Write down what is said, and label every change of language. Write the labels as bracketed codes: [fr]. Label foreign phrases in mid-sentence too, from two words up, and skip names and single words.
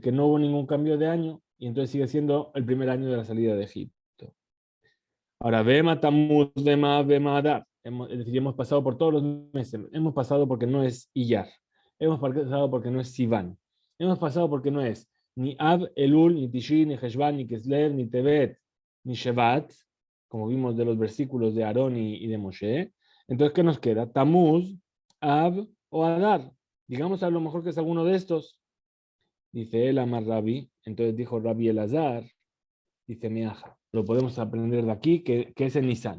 [es] Que no hubo ningún cambio de año y entonces sigue siendo el primer año de la salida de Egipto. Ahora, [he] Vema Tamuz, Vema Adar. [es] Es decir, hemos pasado por todos los meses. Hemos pasado porque no es Iyar. Hemos pasado porque no es Sivan. Hemos pasado porque no es ni Ab, Elul, ni Tishri, ni Heshvan, ni Kislev, ni Tevet, ni Shevat, como vimos de los versículos de Aarón y de Moshe. Entonces, ¿qué nos queda? Tamuz, Ab o Adar. Digamos a lo mejor que es alguno de estos. Dice el Amar Rabbi. Entonces dijo Rabbi Elazar. Dice Miaja. Lo podemos aprender de aquí, que es el Nisan.